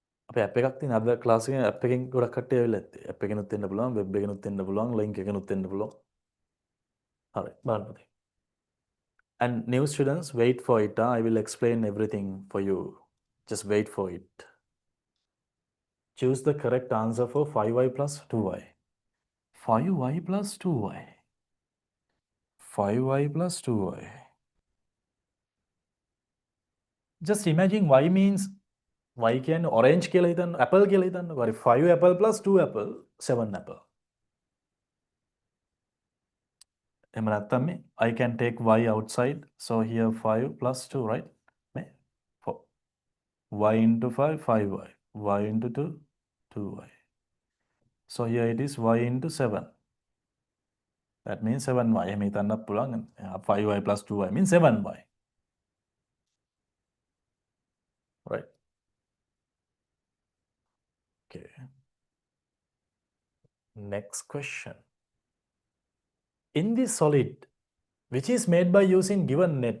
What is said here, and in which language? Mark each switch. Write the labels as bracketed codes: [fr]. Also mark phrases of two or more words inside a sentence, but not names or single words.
[si] අපේ ඇප් එකක් තියෙන අද ක්ලාස් එකේ ඇප් එකෙන් ගොඩක් කට්ටිය ඇවිල්ලා ඇත්තේ. ඇප් එකෙනුත් එන්න පුළුවන්, වෙබ් එකෙනුත් එන්න පුළුවන්, ලින්ක් එකෙනුත් එන්න පුළුවන්. හරි බලන්න පුතේ. [en] And new students, wait for it. I will explain everything for you. Just wait for it. Choose the correct answer for 5y plus 2y. 5y plus 2y. 5y plus 2y. Just imagine y means y can orange [si] කියලා හිතන්න [en] apple [si] කියලා හිතන්නකෝ. [en] හරි 5 apple plus 2 apple 7 apple. [si] එහෙම නැත්නම් මේ [en] I can take y outside. So here 5 plus 2, right? [si] මේ 4. [en] y into 5 5y. y into 2 2y. So here it is y into 7. That means 7y. [si] එහෙම හිතන්නත් පුළුවන්. [en] 5y plus 2y means 7y. Right. Okay. Next question. In this solid, which is made by using given net.